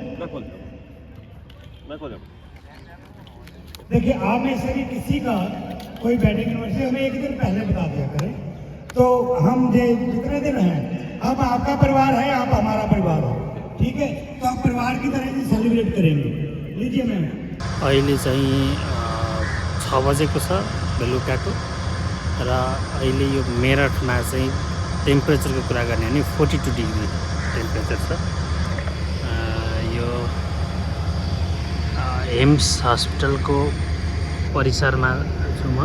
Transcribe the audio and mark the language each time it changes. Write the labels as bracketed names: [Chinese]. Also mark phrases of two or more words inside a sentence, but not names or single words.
[Hindi] देखिए आप में से भी किसी का कोई [English] wedding anniversary [Hindi] हमें एक दिन पहले बता दिया करें, तो हम जितने दिन हैं, अब आपका परिवार है, आप हमारा परिवार हो, ठीक है, तो आप परिवार की तरह ही सेलिब्रेट करेंगे। लीजिए मैम। [Nepali] अहिले चाहिँ 6 बजेको छ बेलुकाको र अहिले यो मेरठमा चाहिँ टेम्परेचरको कुरा गर्ने हो भने 42 डिग्री टेम्परेचर छ। यो हिम्स हस्पिटलको परिसरमा छु म।